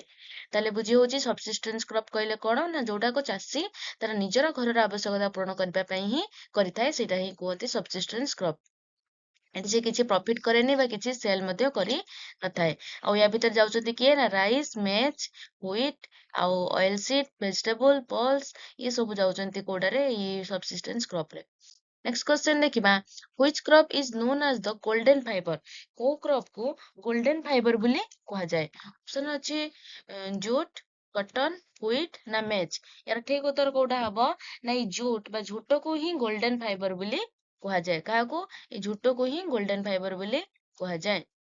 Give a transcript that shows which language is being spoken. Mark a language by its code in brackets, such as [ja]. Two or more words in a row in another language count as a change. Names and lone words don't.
[or] ତାହେଲେ ବୁଝି ହଉଛି [en] subsistence crop [or] କହିଲେ କଣ ନା ଯୋଉଟାକୁ ଚାଷୀ ତାର ନିଜର ଘରର ଆବଶ୍ୟକତା ପୂରଣ କରିବା ପାଇଁ ହିଁ କରିଥାଏ, ସେଇଟା ହିଁ କୁହନ୍ତି [en] subsistence crop. [or] ଏଠି ସେ କିଛି ପ୍ରଫିଟ କରେନି ବା କିଛି ସେଲ ମଧ୍ୟ କରି ନଥାଏ। ଆଉ ୟା ଭିତରେ ଯାଉଛନ୍ତି କିଏ ନା [en] rice, maize, wheat [or] ଆଉ [en] oil seed, vegetable, pulse, [or] ଇଏ ସବୁ ଯାଉଛନ୍ତି କୋଉଟାରେ ଏଇ [en] subsistence crop [or] ରେ। [en] next question [or] ଦେଖିବା। [en] which crop is known as the golden fiber? [or] କୋଉ କ୍ରପ କୁ [en] golden fiber [or] ବୋଲି କୁହାଯାଏ? ଅପସନ ଅଛି [en] jute, cotton, wheat [or] ନା ମେଜ୍। ୟାର ଠିକ ଉତ୍ତର କୋଉଟା ହବ ନା ଏଇ ଜୁଟ ବା ଝୋଟକୁ ହିଁ [en] golden fiber [or] ବୋଲି କୁହାଯାଏ। କାହାକୁ? ଏଇ ଝୋଟକୁ ହିଁ [en] golden fiber [or] ବୋଲି କୁହାଯାଏ।